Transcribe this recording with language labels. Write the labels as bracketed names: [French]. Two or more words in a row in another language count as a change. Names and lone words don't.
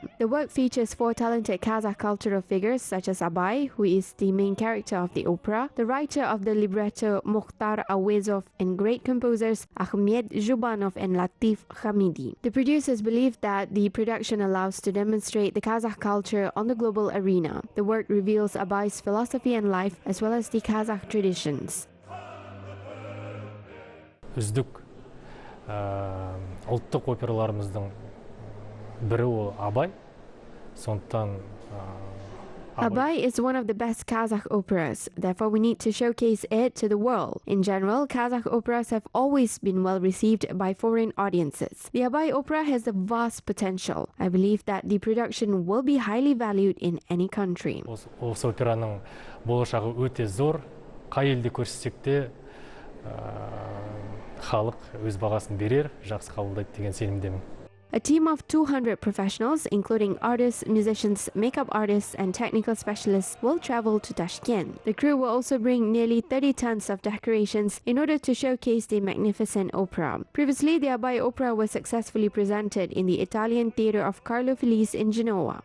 [English] The work features 4 talented Kazakh cultural figures such as Abay, who is the main character of the opera, the writer of the libretto Mukhtar Awezov, and great composers Ahmed Zhubanov and Latif Hamidi. The producers believe that the production allows to demonstrate the Kazakh culture on the global arena. The work reveals Abay's philosophy and life as well as the Kazakh traditions. [Kazakh] Үздік ұлттық операларымыздың бірі ол Абай. Сондықтан [English] Abay is one of the best Kazakh operas, therefore we need to showcase it to the world. In general, Kazakh operas have always been well received by foreign audiences. The Abay opera has a vast potential. I believe that the production will be highly valued in any country. [Kazakh] Осы операның болашағы өте зор. Қай елде көрсетсек те халық өз бағасын берер, жақсы қабылдайды деген сенімдемін. [English] A team of 200 professionals, including artists, musicians, makeup artists, and technical specialists, will travel to Tashkent. The crew will also bring nearly 30 tons of decorations in order to showcase the magnificent opera. Previously, the Abay opera was successfully presented in the Italian theatre of Carlo Felice in Genoa.